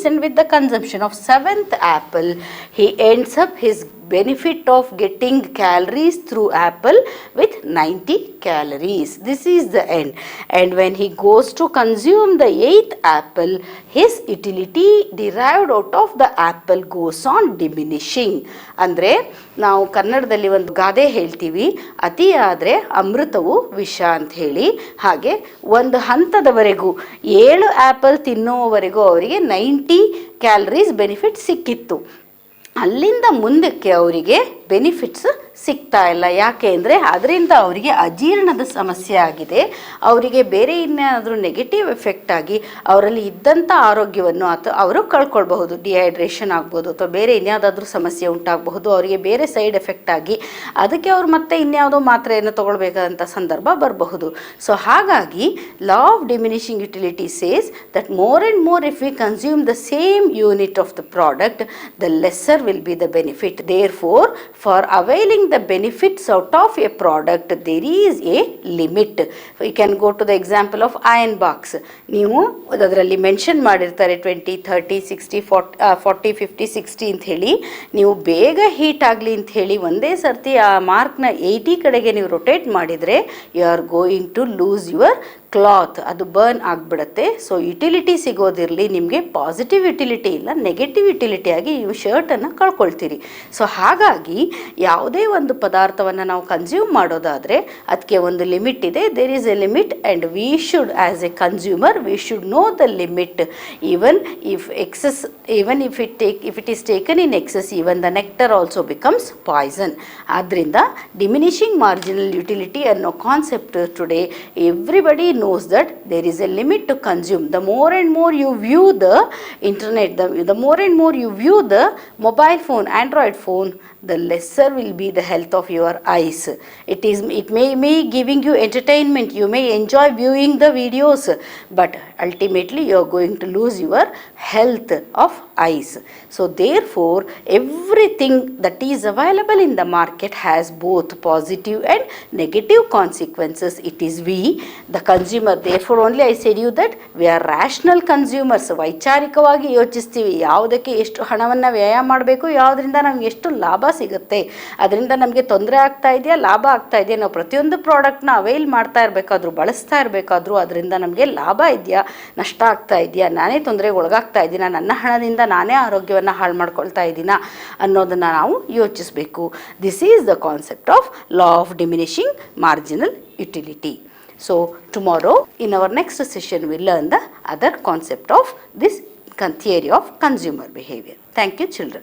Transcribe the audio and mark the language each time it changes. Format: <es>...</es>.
<en>And with the consumption of 7th apple, he ends up his benefit of getting calories through apple with 90 calories. This is the end. And when he goes to consume the 8th apple, his utility derived out of the apple goes on diminishing.</en> <kn>ಅಂದರೆ ನಾವು ಕನ್ನಡದಲ್ಲಿ ಒಂದು ಗಾದೆ ಹೇಳ್ತೀವಿ, ಅತಿ ಆದರೆ ಅಮೃತವು ವಿಷ ಅಂತ ಹೇಳಿ. ಹಾಗೆ ಒಂದು ಹಂತದವರೆಗೂ 7 ಆ್ಯಪಲ್ ತಿನ್ನುವವರೆಗೂ ಅವರಿಗೆ 90 ಕ್ಯಾಲರೀಸ್ ಬೆನಿಫಿಟ್ ಸಿಕ್ಕಿತ್ತು. ಅಲ್ಲಿಂದ ಮುಂದಕ್ಕೆ ಅವರಿಗೆ ಬೆನಿಫಿಟ್ಸ್ ಸಿಗ್ತಾ ಇಲ್ಲ. ಯಾಕೆ ಅಂದರೆ ಅದರಿಂದ ಅವರಿಗೆ ಅಜೀರ್ಣದ ಸಮಸ್ಯೆ ಆಗಿದೆ. ಅವರಿಗೆ ಬೇರೆ ಇನ್ಯಾದರೂ ನೆಗೆಟಿವ್ ಎಫೆಕ್ಟ್ ಆಗಿ ಅವರಲ್ಲಿ ಇದ್ದಂಥ ಆರೋಗ್ಯವನ್ನು ಅಥವಾ ಅವರು ಕಳ್ಕೊಳ್ಬಹುದು. ಡಿಹೈಡ್ರೇಷನ್ ಆಗ್ಬೋದು ಅಥವಾ ಬೇರೆ ಇನ್ಯಾವುದಾದ್ರೂ ಸಮಸ್ಯೆ ಉಂಟಾಗಬಹುದು. ಅವರಿಗೆ ಬೇರೆ ಸೈಡ್ ಎಫೆಕ್ಟ್ ಆಗಿ ಅದಕ್ಕೆ ಅವರು ಮತ್ತೆ ಇನ್ಯಾವುದೋ ಮಾತ್ರೆಯನ್ನು ತಗೊಳ್ಬೇಕಾದಂಥ ಸಂದರ್ಭ ಬರಬಹುದು.</kn> <en>So ಹಾಗಾಗಿ law of diminishing utility says that more and more if we consume the same unit of the product the lesser will be the benefit. Therefore, for availing the benefits out of a product, there is a limit. You can go to the example of iron box.</en> <kn>ನೀವು ಅದರಲ್ಲಿ mention ಮಾಡಿರ್ತಾರೆ 20, 30, 60, 40, 50, 60 ಅಂತ ಹೇಳಿ. ನೀವು ಬೇಗ heat ಆಗಲಿ ಅಂತ ಹೇಳಿ ಒಂದೇ ಸರ್ತಿ ಆ ಮಾರ್ಕ್ನ 80 ಕಡೆಗೆ ನೀವು ರೊಟೇಟ್ ಮಾಡಿದರೆ</kn> <en>You are going to lose your cloth.</en> <kn>ಅದು ಬರ್ನ್ ಆಗಿಬಿಡುತ್ತೆ. ಸೊ ಯುಟಿಲಿಟಿ ಸಿಗೋದಿರಲಿ, ನಿಮಗೆ ಪಾಸಿಟಿವ್ ಯುಟಿಲಿಟಿ ಇಲ್ಲ, ನೆಗೆಟಿವ್ ಯುಟಿಲಿಟಿ ಆಗಿ ನೀವು ಶರ್ಟನ್ನು ಕಳ್ಕೊಳ್ತೀರಿ. ಸೊ ಹಾಗಾಗಿ ಯಾವುದೇ ಒಂದು ಪದಾರ್ಥವನ್ನು ನಾವು ಕನ್ಸ್ಯೂಮ್ ಮಾಡೋದಾದರೆ ಅದಕ್ಕೆ ಒಂದು ಲಿಮಿಟ್ ಇದೆ.</kn> <en>There is a limit and we should as a consumer we should know the limit. Even if excess, even if it is taken in excess, even the nectar also becomes poison.</en> <kn>ಆದ್ದರಿಂದ</kn> <en>Diminishing marginal utility ಅನ್ನೋ concept today everybody knows that there is a limit to consume. The more and more you view the internet, the more and more you view the mobile phone, Android phone, the lesser will be the health of your eyes. It may giving you entertainment, you may enjoy viewing the videos, but ultimately you are going to lose your health of eyes. So therefore everything that is available in the market has both positive and negative consequences. It is we, the consumer. Therefore only I said you that we are rational consumers.</en> <kn>ವೈಚಾರಿಕವಾಗಿ ಯೋಚಿಸ್ತೀವಿ, ಯಾವುದಕ್ಕೆ ಎಷ್ಟು ಹಣವನ್ನು ವ್ಯಯ ಮಾಡಬೇಕು, ಯಾವುದರಿಂದ ನಮ್ಗೆ ಎಷ್ಟು ಲಾಭ ಸಿಗುತ್ತೆ, ಅದರಿಂದ ನಮಗೆ ತೊಂದರೆ ಆಗ್ತಾ ಇದೆಯಾ, ಲಾಭ ಆಗ್ತಾ ಇದೆಯಾ. ನಾವು ಪ್ರತಿಯೊಂದು ಪ್ರಾಡಕ್ಟ್ನ ಅವೈಲ್ ಮಾಡ್ತಾ ಇರಬೇಕಾದ್ರೂ, ಬಳಸ್ತಾ ಇರಬೇಕಾದ್ರೂ ಅದರಿಂದ ನಮಗೆ ಲಾಭ ಇದೆಯಾ, ನಷ್ಟ ಆಗ್ತಾ ಇದೆಯಾ, ನಾನೇ ತೊಂದರೆಗೆ ಒಳಗಾಗ್ತಾ ಇದ್ದೀನ, ನನ್ನ ಹಣದಿಂದ ನಾನೇ ಆರೋಗ್ಯವನ್ನು ಹಾಳು ಮಾಡ್ಕೊಳ್ತಾ ಇದ್ದೀನ ಅನ್ನೋದನ್ನು ನಾವು ಯೋಚಿಸಬೇಕು.</kn> <en>This is the concept of law of diminishing marginal utility. So tomorrow in our next session we'll learn the other concept of this theory of consumer behavior. Thank you children.</en>